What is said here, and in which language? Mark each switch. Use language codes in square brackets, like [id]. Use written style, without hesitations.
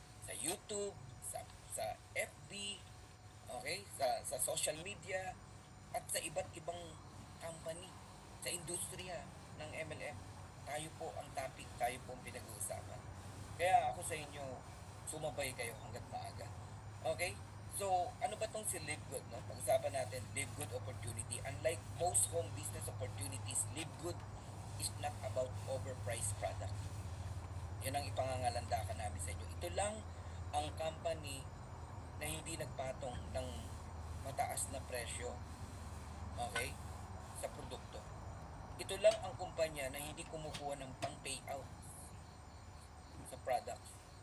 [tl] Sa YouTube, sa FB, okay, sa social media, at sa iba't ibang company, sa industriya ng MLM. Tayo po ang topic, tayo po ang pinag-uusapan. Kaya ako sa inyo, sumabay kayo hanggat maaga. Okay? So, ano ba tong si Livegood, no? Pag-usapan natin, Livegood opportunity. [en] Unlike most home business opportunities, Livegood is not about overpriced product. [tl] Yan ang ipangangalandakan namin sa inyo. Ito lang ang company na hindi nagpatong ng mataas mataas na presyo, okay, sa produkto. Ito lang ang kumpanya na hindi kumukuha ng pang-payout sa products.